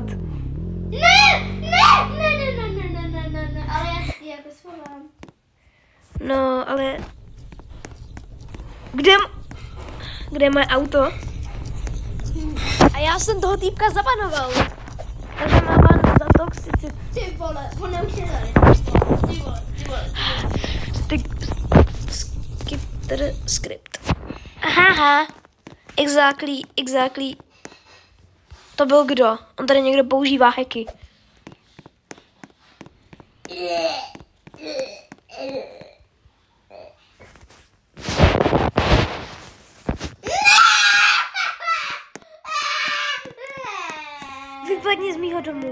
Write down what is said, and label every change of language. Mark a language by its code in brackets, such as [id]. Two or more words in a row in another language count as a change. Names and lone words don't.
[cs] Ne, ale já si jako svolám. No, ale... Kde je moje auto? A já jsem toho týpka zabanoval. Takže má ban za toxicit. Ty vole, on už je tady. Ty vole. [en] Skipper script. Aha. Exactly. [cs] To byl kdo? On tady někdo používá hacky. Vypadni z mýho domu.